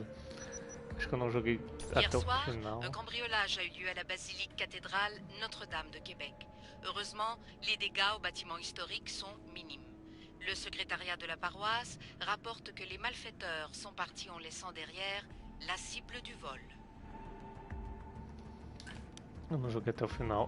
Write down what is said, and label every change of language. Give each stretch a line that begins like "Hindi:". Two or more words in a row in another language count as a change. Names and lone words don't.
Portuguese: Acho que eu não joguei até o final.
French: Un cambriolage a eu lieu à la basilique cathédrale Notre-Dame de Québec. Heureusement, les dégâts au bâtiment historique sont minimes. Le secrétariat de la paroisse rapporte que les malfaiteurs sont partis en laissant derrière la cible du vol.
Portuguese: Eu não joguei até o final.